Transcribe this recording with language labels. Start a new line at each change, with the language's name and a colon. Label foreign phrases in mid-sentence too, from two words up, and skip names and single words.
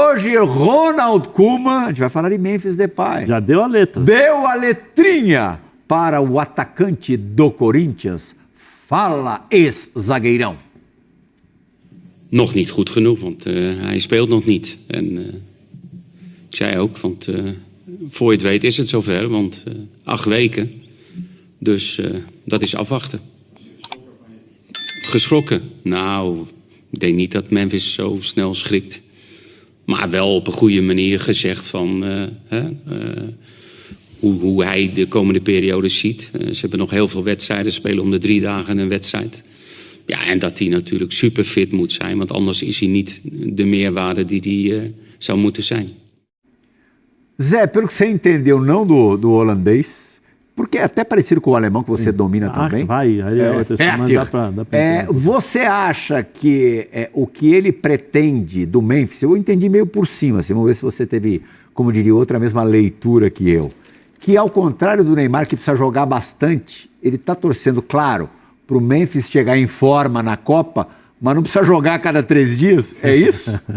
Portuguese: hoje, Ronald Koeman, a gente vai falar de Memphis Depay. Já deu a letra. Deu a letrinha para o atacante do Corinthians. Fala, ex-zagueirão.
Dutch: Nog niet goed genoeg, want hij speelt nog niet. En ik zei ook, want voor je het weet is het zover, want 8 weken. Dus dat is afwachten. Geschrokken? Nou, ik denk niet dat Memphis zo snel schrikt. Maar wel op een goede manier gezegd van hoe hij de komende periode ziet. Ze hebben nog heel veel wedstrijden, spelen om de 3 dagen een wedstrijd. Ja, en dat hij natuurlijk super fit moet zijn, want anders is hij niet de meerwaarde die hij zou moeten zijn.
Portuguese: Zé, pelo que você entendeu não do holandês, porque é até parecido com o alemão que você domina também. Você acha que o que ele pretende do Memphis, eu entendi meio por cima, assim, vamos ver se você teve, como diria outra, a mesma leitura que eu, que ao contrário do Neymar, que precisa jogar bastante, ele está torcendo, claro, para o Memphis chegar em forma na Copa, mas não precisa jogar a cada 3 dias, é isso?